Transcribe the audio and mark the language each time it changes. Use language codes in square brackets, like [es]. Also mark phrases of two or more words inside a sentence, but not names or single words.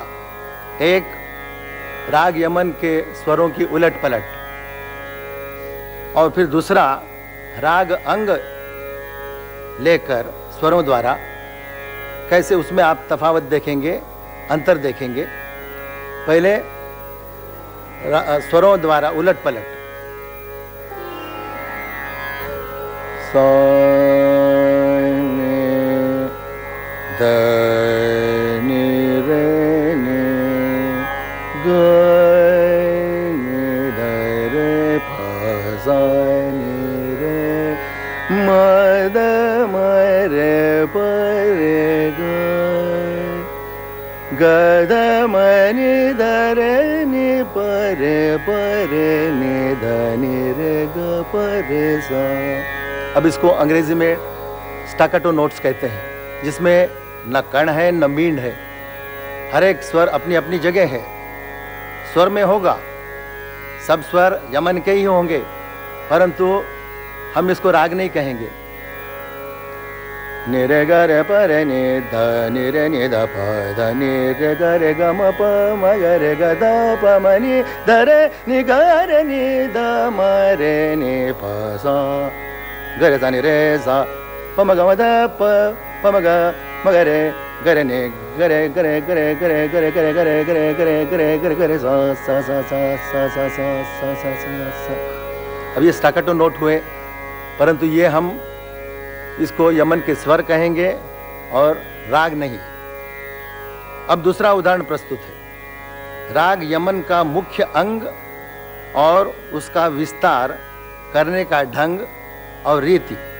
[hi] एक, राग यमन के स्वरों की उलट पलट, और फिर दूसरा राग अंग लेकर स्वरों द्वारा कैसे उसमें आप तफावत देखेंगे, अंतर देखेंगे। पहले स्वरों द्वारा उलट पलट। सा द नि रे नि ग नि ध रे फ सा नि रे म द म रे प रे ग ध म नि ध रे नि प रे नि ध नि रे ग प रे सा। अब इसको अंग्रेजी में [en] staccato notes [hi] कहते हैं, जिसमें न कर्ण है न मींड है, हर एक स्वर अपनी अपनी जगह है। स्वर में होगा, सब स्वर यमन के ही होंगे, परंतु हम इसको राग नहीं कहेंगे। नि रे ग रे प रे नि ध नि रे नि ध प ध नि रे ग रे ग म प म ग रे ग ध प म नि ध रे नि ग रे नि ध म रे नि प सा ग रे सा नि रे सा प म ग म ध प प म ग म ग रे ग रे नि ग रे ग रे ग रे ग रे ग रे ग रे ग रे ग रे ग रे ग रे ग रे ग रे सा सा सा सा सा सा सा सा सा। अब ये [en] staccato note [hi] हुए, परंतु ये हम इसको यमन के स्वर कहेंगे और राग नहीं। अब दूसरा उदाहरण प्रस्तुत है। राग यमन का मुख्य अंग और उसका विस्तार करने का ढंग और रीति।